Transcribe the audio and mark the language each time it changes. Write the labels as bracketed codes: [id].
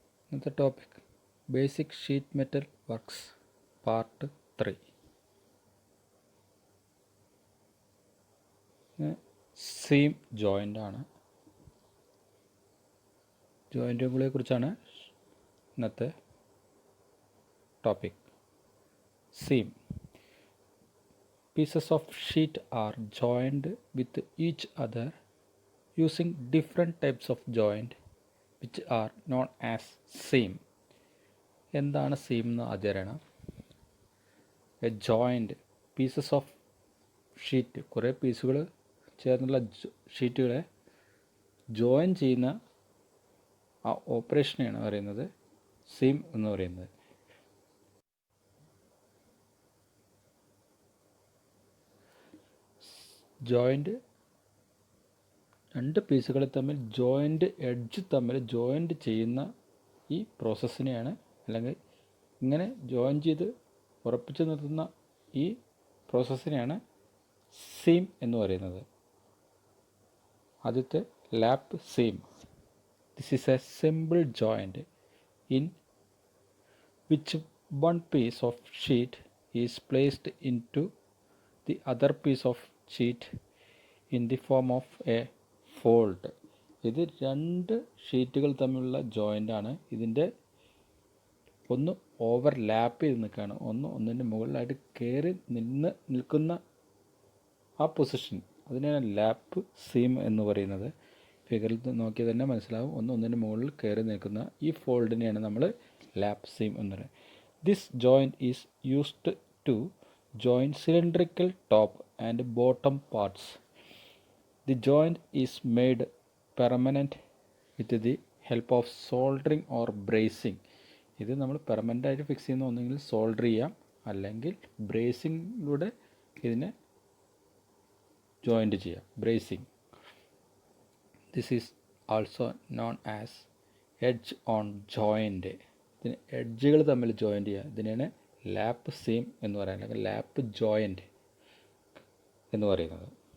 [ml] ഇന്നത്തെ topic basic sheet metal works part 3. Seam joint ആണ്. ജോയിൻറ്റുകളെ കുറിച്ചാണ് ഇന്നത്തെ topic. [en] Seam. Pieces of sheet are joined with each other using different types of joint which are known as seam. [ml] എന്താണ് seam എന്ന് ആദ്യം അറിയണം. [en] a joint pieces of sheet, [ml] കുറേ പീസുകൾ ചേർന്നുള്ള ഷീറ്റുകളെ ജോയിൻ ചെയ്യുന്ന ആ ഓപ്പറേഷനെയാണ് പറയുന്നത് സീം എന്ന് പറയുന്നത്. ജോയിൻ്റ് രണ്ട് പീസുകൾ തമ്മിൽ എഡ്ജ് തമ്മിൽ ജോയിൻ്റ് ചെയ്യുന്ന ഈ പ്രോസസ്സിനെയാണ്, അല്ലെങ്കിൽ ഇങ്ങനെ ജോയിൻ ചെയ്ത് ഉറപ്പിച്ച് നിർത്തുന്ന ഈ പ്രോസസ്സിനെയാണ് സീം എന്ന് പറയുന്നത്. ആദ്യത്തെ lap seam. [en] This is a simple joint in which one piece of sheet is placed into the other piece of sheet in the form of a fold. [ml] ഇത് രണ്ട് ഷീറ്റുകൾ തമ്മിലുള്ള ജോയിൻ്റ് ആണ്. ഇതിൻ്റെ ഒന്ന് ഓവർലാപ്പ് ചെയ്ത് നിൽക്കുകയാണ്, ഒന്നിൻ്റെ മുകളിലായിട്ട് കയറി നിൽക്കുന്ന ആ പൊസിഷൻ, അതിനെയാണ് ലാപ്പ് സീം എന്ന് പറയുന്നത്. ഫിഗറിൽ നോക്കിയാൽ തന്നെ മനസ്സിലാവും, ഒന്നിൻ്റെ മുകളിൽ കയറി നിൽക്കുന്ന ഈ ഫോൾഡിനെയാണ് നമ്മൾ ലാപ്പ് സീം എന്ന് പറയുന്നത്. [en] This joint is used to join cylindrical top and bottom parts. The joint is made permanent with the help of soldering or bracing. [ml] ഇത് നമ്മൾ പെർമനൻ്റ് ആയിട്ട് ഫിക്സ് ചെയ്യുന്ന ഒന്നെങ്കിൽ സോൾഡർ ചെയ്യാം, അല്ലെങ്കിൽ ബ്രേസിങ്ങിലൂടെ ഇതിനെ ജോയിൻറ്റ് ചെയ്യാം. Bracing. [en] This is also known as edge on joint. [ml] ഇതിന് എഡ്ജുകൾ തമ്മിൽ ജോയിൻ്റ് ചെയ്യുക, ഇതിനാണ് ലാപ്പ് സീം എന്ന് പറയുന്നത്, അല്ലെങ്കിൽ ലാപ്പ് ജോയിൻ്റ് എന്ന് പറയുന്നത്.